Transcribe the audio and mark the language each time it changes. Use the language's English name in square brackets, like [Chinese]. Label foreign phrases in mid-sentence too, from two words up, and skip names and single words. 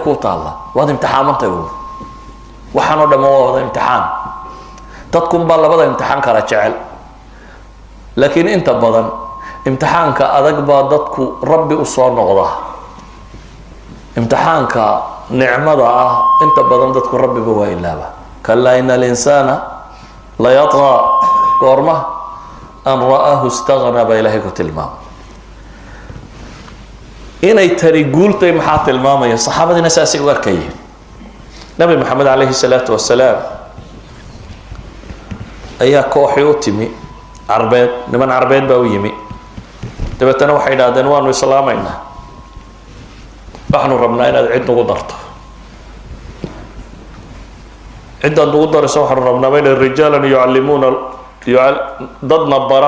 [Somali] ku taala waad imtixaamantay waxaan oo dhamaan waa wada imtixaan dadku baa labada imtixaan kala jecel laakiin inta badan imtixaanka adag baa dadku rabbi u soo noqda imtixaanka nicmada ah inta badan dadku rabbi ba waa ilaaba [Arabic] كلا إن الإنسان ليطغى غورما أن رآه استغنى [Somali] ba ilahi ku tilmaam inay tari guultay maxaa tilmaamaya saxaabadina saasi u arkayeen nabi maxamed [Arabic] عليه الصلاة والسلام [Somali] ayaa kooxi u timi arbeed niman arbeed baa u yimi dabeetana waxay yidhaahdeen waanu islaamaynaa waxaanu rabnaa inaad cid nagu darto ciddaad nagu darayso waxaanu rabnaa bayna [Arabic] رجالا يعلمون [Somali] dadna bara